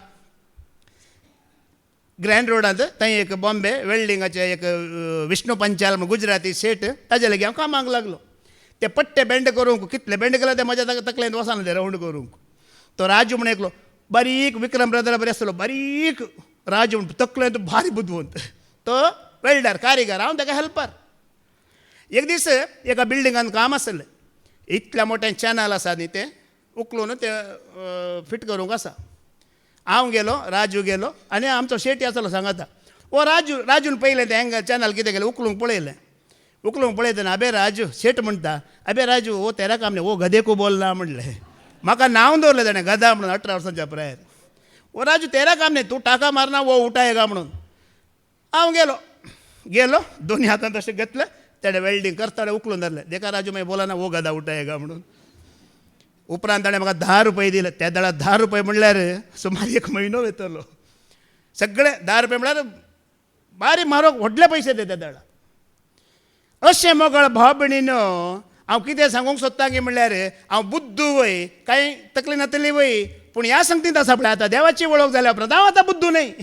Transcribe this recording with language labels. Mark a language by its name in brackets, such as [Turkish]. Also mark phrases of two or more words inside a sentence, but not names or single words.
[Konkani] ग्रँड रोडांत थंय एक बॉम्बे वेल्डिंगाचे एक विष्णू पंचाल गुजराती सेठ ताजे लागीं हांव कामाक लागलो ते पट्टे बेंड करूंक कितले बेंड केला ते म्हज्या तकलेंत वचना ते रावंड करूंक तो राजू म्हण एकलो बारीक विक्रम ब्रदर बरें आसलो बारीक राजू म्हण तकलेंत भारी बुदवंत तो वेल्डर कारिगर हांव ताका हेल्पर एक दीस एका बिल्डिंगान काम आसलें इतल्या मोठें चॅनल आसा न्ही तें उखलून ते फिट करूंक आसा हांव गेलो राजू गेलो आनी आमचो शेटी आसलो सांगाता ओ राजून पयलें तें हँगर चॅनल कितें केलें उखलूंक पळयतना [Hindi] अबे राजू शेट म्हणटा अबे राजू ओ तेरा काम नाही ओ गदे को बोलना [Konkani] म्हणलें म्हाका नांव दवरलें ताणें गदा म्हणून 18 वर्सांच्या प्रायर [Hindi] ओ राजू तेरा काम नाही तूं टाका मारना वो उठायगा [Konkani] म्हणून हांव गेलो दोन्ही हातांत अशें घेतलें तेणें वेल्डिंग करताना उखलून धरलें देखा राजू मागीर बोला ना [Hindi] वो गदा उठायगा [Konkani] म्हणून उपरांत ताणें म्हाका 10 रुपये दिले त्या दाळा 10 रुपये म्हणल्यार सुमार 1 म्हयनो वयतलो सगळे 10 रुपये म्हणल्यार बारी म्हारग व्हडले पयशे ते त्या दाळा अशें मोगळ भाव भयणीनो हांव कितें सांगूंक सोदतां की म्हणल्यार हांव बुद्धू वय कांय तकली नातली वय पूण ह्या संगतींत आसा पळय आतां देवाची वळख जाल्या उपरांत हांव आतां बुद्धू